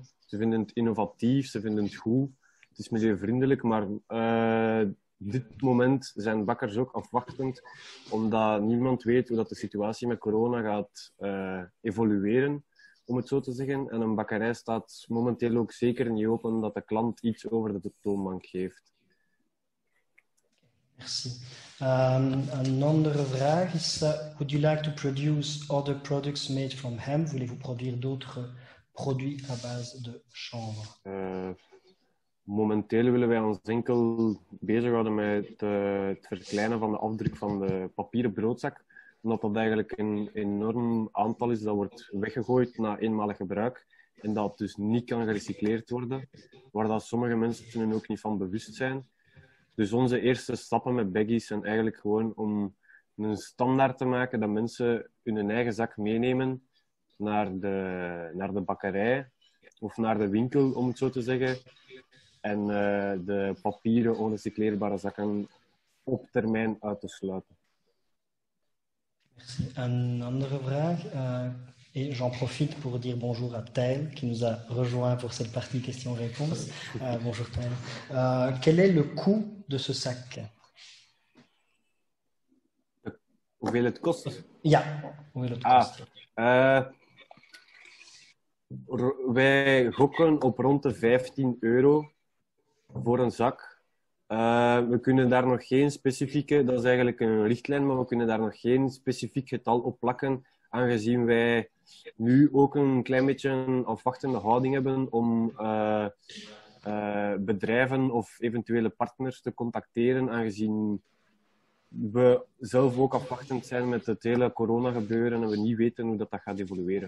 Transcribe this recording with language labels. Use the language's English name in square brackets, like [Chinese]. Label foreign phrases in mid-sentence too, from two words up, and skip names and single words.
[Dutch] Ze vinden het innovatief, ze vinden het goed. Het is milieuvriendelijk, maar dit moment zijn bakkers ook afwachtend, omdat niemand weet hoe dat de situatie met corona gaat evolueren, om het zo te zeggen. En een bakkerij staat momenteel ook zeker niet open dat de klant iets over de toonbank geeft. Merci. Een andere vraag is, [English] would you like to produce other products made from hemp? [French] Voulez-vous produire d'autres produits à base de chanvre? [Dutch] Momenteel willen wij ons enkel bezighouden met het verkleinen van de afdruk van de papieren broodzak, omdat dat eigenlijk een enorm aantal is dat wordt weggegooid na eenmalig gebruik en dat dus niet kan gerecycleerd worden, waar dat sommige mensen er ook niet van bewust zijn. Dus onze eerste stappen met Baggies zijn eigenlijk gewoon om een standaard te maken dat mensen hun eigen zak meenemen naar de bakkerij of naar de winkel, om het zo te zeggen. En de papieren onrecycleerbare zakken op termijn uit te sluiten. Merci. Een andere vraag. [French] Et j'en profite pour dire bonjour à Taël, qui nous a rejoint pour cette partie questions-réponses. Bonjour Taël. Quel est le coût de ce sac? [Dutch] Hoeveel het kost? Ja, hoeveel het kost. Wij gokken op rond de €15 voor een zak. We kunnen daar nog geen specifieke, dat is eigenlijk een richtlijn, maar we kunnen daar nog geen specifiek getal op plakken, aangezien wij nu ook een klein beetje een afwachtende houding hebben om bedrijven of eventuele partners te contacteren, aangezien we zelf ook afwachtend zijn met het hele corona-gebeuren en we niet weten hoe dat gaat evolueren.